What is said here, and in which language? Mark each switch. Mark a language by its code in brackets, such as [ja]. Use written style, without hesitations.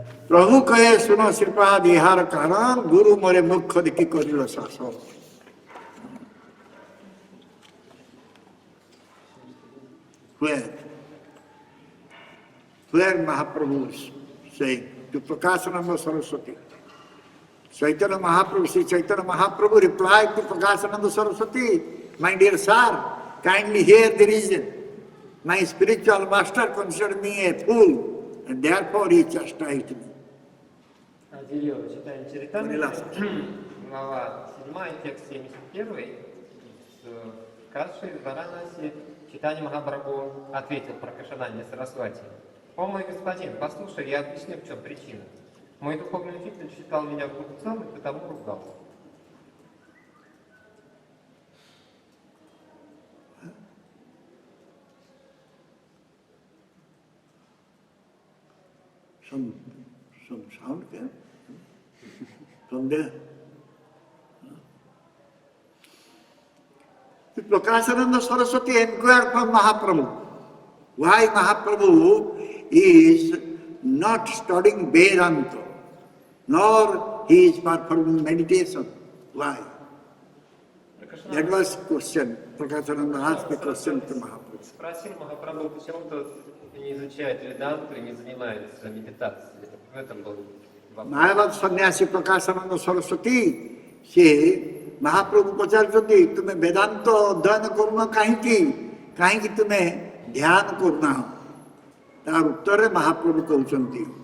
[bn] প্রভু কহে শুনো শ্রীপাদ ইহার কারণ গুরু মোরে মুখ্য দেখি করিল শাসন [en] Where Mahaprabhu is saying to Prakashananda Saraswati. Chaitanya Mahaprabhu, Sri Chaitanya Mahaprabhu replied to Prakashananda Saraswati, my dear sir, kindly hear the reason. My spiritual master considered me a fool and therefore he chastised me. [ru] Гири, читаем Чаритамриту, глава 7, текст 71. С Каши Варанаси Чайтанья Махапрабху ответил Пракашананде Сарасвати: «О мой господин, послушай, я объясню, в чем причина. Мой духовный учитель считал меня глупцом и потому ругал». [en] Some sound came from there. Prakashananda Saraswati inquired from Mahaprabhu why Mahaprabhu is not studying Vedanta, nor he is performing meditation. Why? That was question. Prakashananda asked the question to Mahaprabhu. [ru] Спросил Махапрабху, почему тот не изучает веданту и не занимается медитацией. В этом был вопрос. [or] Mahavad Sannyasi Prakashananda Saraswati, ସେ ମହାପ୍ରଭୁ ପଚାରୁଛନ୍ତି ତୁମେ ବେଦାନ୍ତ ଅଧ୍ୟୟନ କରୁନ କାହିଁକି କାହିଁକି ତୁମେ ଧ୍ୟାନ କରୁନାହ ତାର ଉତ୍ତରରେ ମହାପ୍ରଭୁ କହୁଛନ୍ତି